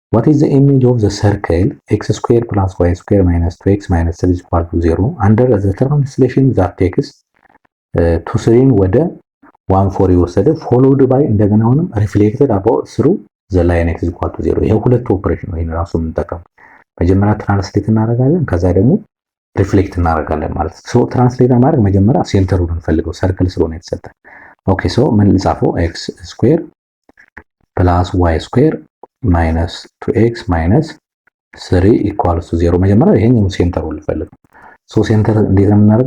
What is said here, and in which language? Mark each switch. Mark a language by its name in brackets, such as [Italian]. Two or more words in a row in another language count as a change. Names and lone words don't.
[English] what is the image of the circle x square plus y square minus 2x minus 3 is equal to 0 under the translation that takes 2 [Amharic] ወደ 1 4 የወሰደ [English] followed by [Amharic] እንደገና አሁንም [English] reflected about through the line x is equal to 0 [Amharic] ይሄ ሁለት ኦፕሬሽን ነው። ይሄን ራሱ የምንጠቀም መጀመሪያ ትራንስሌት እናደርጋለን ከዛ ደግሞ ሪፍሌክት እናደርጋለን ማለት ነው። [English] so translate [Amharic] ማድረግ መጀመሪያ ሴንተሩን እንፈልገው ሰርክል ስለሆነ የተሰጠ ኦኬ። ሶ ምን ልጻፈው [English] x square plus y square minus 2x minus 3 equals to 0 [Amharic] መጀመሪያ ይሄኛው ሴንተሩን ልፈልገው። [English] so center [Amharic] እንዴት ነው የምናደርገው?